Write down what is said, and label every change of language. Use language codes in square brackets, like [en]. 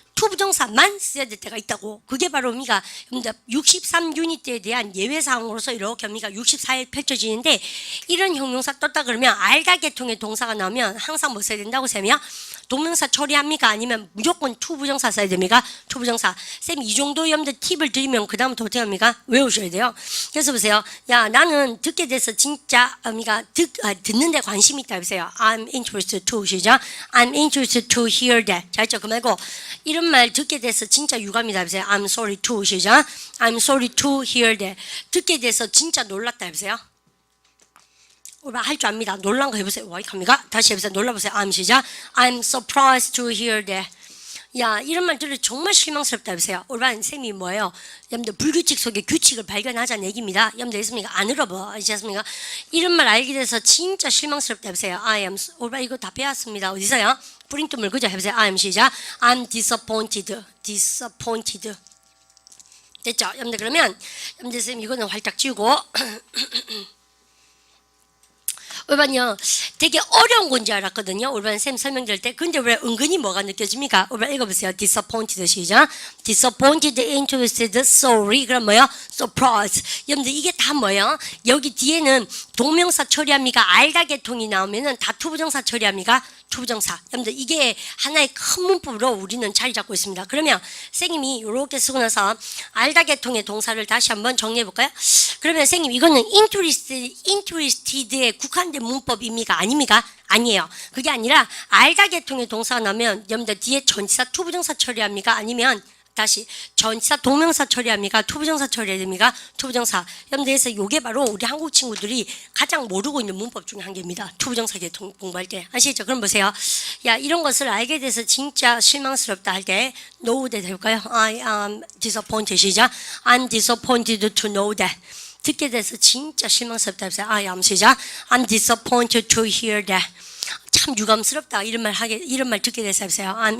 [ko] 투부정사만 써야 될 때가 있다고. 그게 바로 우리가 63유닛에 대한 예외사항으로서 이렇게 우리가 64일 펼쳐지는데 이런 형용사 떴다 그러면 알다 계통의 동사가 나오면 항상 뭐 써야 된다고 쌤이요? 동명사 처리합니까? 아니면 무조건 투부정사 써야 됩니까? 투부정사. 쌤 이 정도 여러분들 팁을 드리면 그 다음부터 어떻게 합니까? 외우셔야 돼요. 그래서 보세요. 야 나는 듣게 돼서 진짜 듣는 데 관심이 있다 보세요. [en] I'm interested to 시작. I'm interested to hear that. [ko] 자 있죠? 그 말고 이런 말 듣게 돼서 진짜 유감이다 보세요. [en] I'm sorry to 시작. I'm sorry to hear that. [ko] 듣게 돼서 진짜 놀랐다 보세요. 할 줄 압니다. 놀란 거 해보세요. 와, 합니까? 다시 해보세요. 놀라보세요. I'm 시작. [en] I'm surprised to hear that. [ko] 야, 이런 말 들으면 정말 실망스럽다 해보세요. 올바른 쌤이 뭐예요? 여러분들 불규칙 속에 규칙을 발견하자는 얘기입니다. 여러분들 있습니까? 안 울어봐. 아시겠습니까? 이런 말 알게 돼서 진짜 실망스럽다 해보세요. 올바른 이거 다 배웠습니다. 어디서요? 프린트물 그죠? 해보세요. [en] I am 시작. I'm disappointed. disappointed. 됐죠? [ko] 여러분들 그러면 여러분들 쌤 이거는 활짝 지우고 올반요 되게 어려운 건지 알았거든요. 올반 쌤 설명드릴 때. 근데 왜 은근히 뭐가 느껴집니까? 올반 읽어보세요. [en] disappointed 시작. disappointed, interested, sorry. [ko] 그럼 뭐요? surprise. 여러분들 이게 다 뭐예요? 여기 뒤에는 동명사 처리합니까? 알다 계통이 나오면은 다 투부정사 처리합니까? 투부정사. 여러분들 이게 하나의 큰 문법으로 우리는 자리 잡고 있습니다. 그러면 선생님이 이렇게 쓰고 나서 알다 계통의 동사를 다시 한번 정리해 볼까요? 그러면 선생님 이거는 interested에 국한된 문법입니까? 아닙니까? 아니에요. 그게 아니라 알다 계통의 동사가 나오면 여러분들 뒤에 전치사 투부정사 처리합니까? 아니면 다시 전치사 동명사 처리합니까? 투부정사 처리합니까? 투부정사. 여러분들에서 이게 바로 우리 한국 친구들이 가장 모르고 있는 문법 중에 한 개입니다. 투부정사 계통 공부할 때. 아시죠? 그럼 보세요. 야 이런 것을 알게 돼서 진짜 실망스럽다 할 때 [en] know that [ko] 해볼까요? [en] I am disappointed 시작. I'm disappointed to know that. [ko] 듣게 돼서 진짜 실망스럽다 해보세요. [en] I am 시작. I'm disappointed to hear that. [ko] 참 유감스럽다 이런 말 듣게 돼서 해보세요.